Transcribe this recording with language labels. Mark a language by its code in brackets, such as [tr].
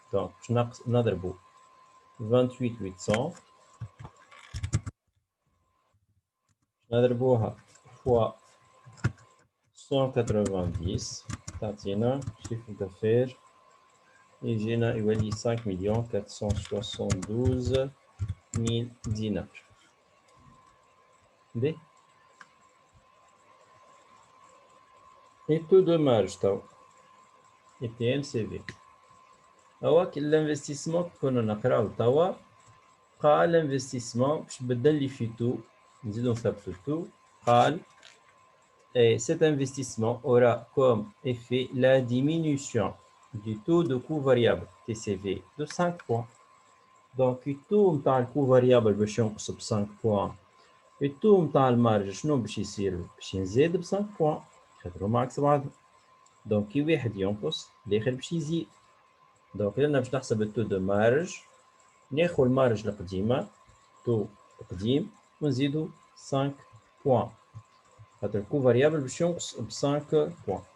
[ar] دونك باش نضربو 28,800 نضربوها فوا 190 تعطينا شيفر دافير يجينا يولي 5,472,000 دينار. باهي [fr] et taux de marge توا TNCV. [ar] هو الانفستيسمون كنا نقراو توا قال الانفستيسمون باش بدل لي في تو نزيدو نثبتو تو. قال [fr] Et cet investissement aura comme effet la diminution du taux de coût variable TCV de 5 points. Donc, le taux de coût variable [ar] باش ينقص ب [fr] 5 points. [ar] التو نتاع المارج شنو باش يصير؟ باش يزيد ب 5 بوان، خاطرهم عكس بعضهم. دونك كي واحد ينقص الاخر باش يزيد. دونك انا باش نحسب التو دو مارج، ناخذ المارج القديمه تو القديم ونزيدو 5 بوان، خاطر الكو فاريابل باش ينقص ب 5 بوان.